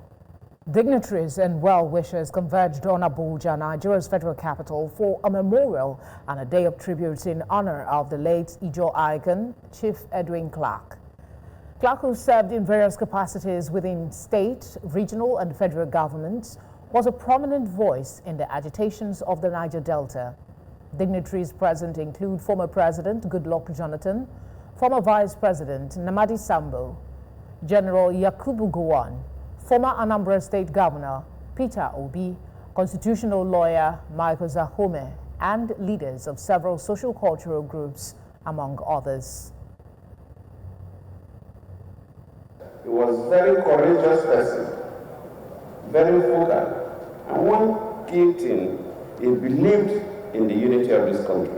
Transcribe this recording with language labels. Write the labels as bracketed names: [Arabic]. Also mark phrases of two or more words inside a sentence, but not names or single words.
[English] Dignitaries and well-wishers converged on Abuja, Nigeria's federal capital, for a memorial and a day of tributes in honor of the late Ijaw icon, Chief Edwin Clark. Clark, who served in various capacities within state, regional and federal governments, was a prominent voice in the agitations of the Niger Delta. Dignitaries present include former President Goodluck Jonathan, former Vice President Namadi Sambo, General Yakubu Gowon, former Anambra State Governor Peter Obi, constitutional lawyer Michael Zahome, and leaders of several social-cultural groups, among others. He was a very courageous person, very vocal, and one key thing, he believed in the unity of this country.